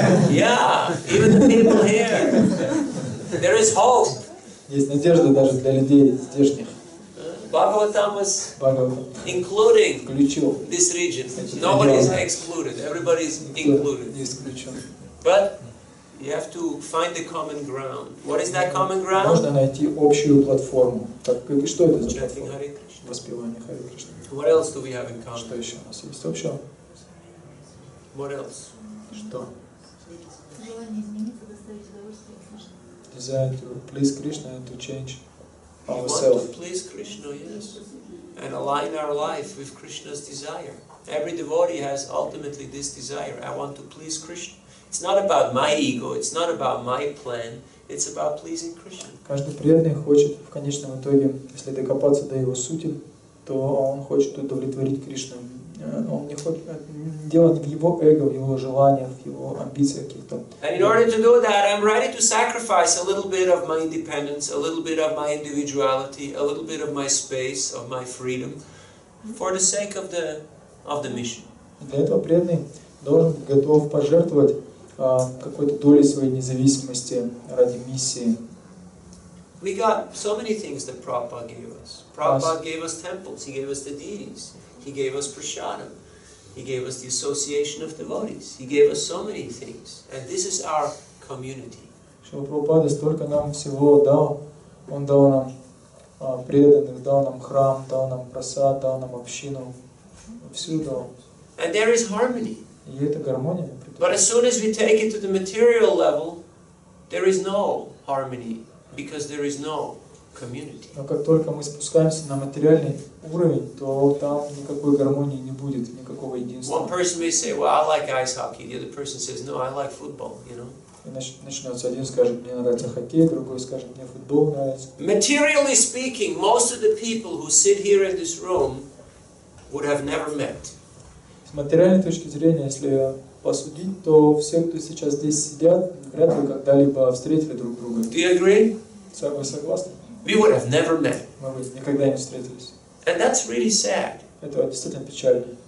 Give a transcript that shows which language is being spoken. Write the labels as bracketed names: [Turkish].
[English] Yeah, even the people here. There is hope. [Russian] Есть надежда даже для людей здешних. [English] Bhagavatam was including this region. Nobody is excluded. Everybody is included. But you have to find the common ground. What is that common ground? [Russian] Можно найти общую платформу. Что это за платформа? Воспевание Харе Кришны. [English] What else do we have in common? [Russian] Что еще у нас есть общего? [English] What else? [Russian] Что? [English] Desire to please Krishna and to change ourselves. We want to please Krishna, yes, and align our life with Krishna's desire. Every devotee has ultimately this desire. I want to please Krishna. It's not about my ego. It's not about my plan. It's about pleasing Krishna. [Russian] Каждый преданный хочет в конечном итоге, если докопаться до его сути, то он хочет удовлетворить Кришну. Он не хочет, дело не в его эго, в его желаниях, в его амбициях каких-то. [English] And in order to do that, I'm ready to sacrifice a little bit of my independence, a little bit of my individuality, a little bit of my space, of my freedom, for the sake of the mission. [Russian] Для этого преданный должен быть готов пожертвовать какой-то долей своей независимости ради миссии. [English] We got so many things that Prabhupada gave us. Prabhupada gave us temples. He gave us the deities. He gave us prasadam. He gave us the association of devotees. He gave us so many things. And this is our community. [Russian] Шрила Прабхупада столько нам всего дал. Он дал нам преданных, дал нам храм, дал нам прасад, дал нам общину. Всю дал. [English] And there is harmony. [Russian] И это гармония. [English] But as soon as we take it to the material level, there is no harmony because there is no community. [Russian] Но как только мы спускаемся на материальный уровень, то там никакой гармонии не будет, никакого единства. [English] One person may say, "Well, I like ice hockey." The other person says, "No, I like football." You know. [Russian] И начнется один скажет, мне нравится хоккей, другой скажет, мне футбол нравится. [English] Materially speaking, most of the people who sit here in this room would have never met. [Russian] С материальной точки зрения, если посудить, то все, кто сейчас здесь сидят, вряд ли когда-либо встретили друг друга. [English] Do you agree? [Russian] Вы согласны? [English] We would have never met. [Russian] Мы бы никогда не встретились. [English] And that's really sad. [Russian] Это действительно печально.